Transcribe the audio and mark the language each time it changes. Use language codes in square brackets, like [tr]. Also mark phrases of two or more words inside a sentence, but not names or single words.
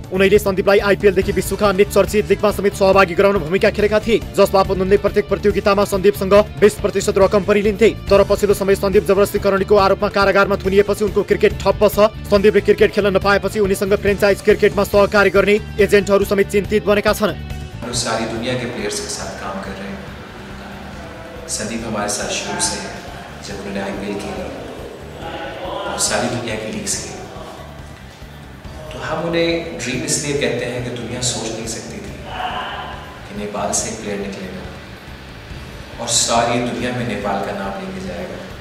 [ne] उनैले सन्दीपलाई आइपिएलदेखि विश्वका अन्य चर्चित लिगमा समेत सहभागी गराउन भूमिका खेलेका थिए, जसबापत उनले प्रत्येक प्रतियोगितामा सन्दीपसँग 20% रकम पनि लिन्थे। तर पछिल्लो समय सन्दीप जबरजस्तीकरणको आरोपमा कारागारमा थुनिएपछि उनको क्रिकेट ठप्प छ। सन्दीपले क्रिकेट खेल्न नपाएपछि उनीसँग फ्रेन्चाइज क्रिकेटमा सहकार्य गर्ने एजेन्टहरू समेत चिन्तित बनेका छन्। [hi] सारी दुनिया के प्लेयर्स के साथ काम कर रहे हैं। संदीप हमारे साथ शुरू से है, जब उन्होंने आईपीएल खेली और सारी दुनिया की लीग्स खेली, तो हम उन्हें ड्रीम इसलिए कहते हैं कि दुनिया सोच नहीं सकती थी कि नेपाल से एक प्लेयर निकलेगा और सारी दुनिया में नेपाल का नाम लेके जाएगा।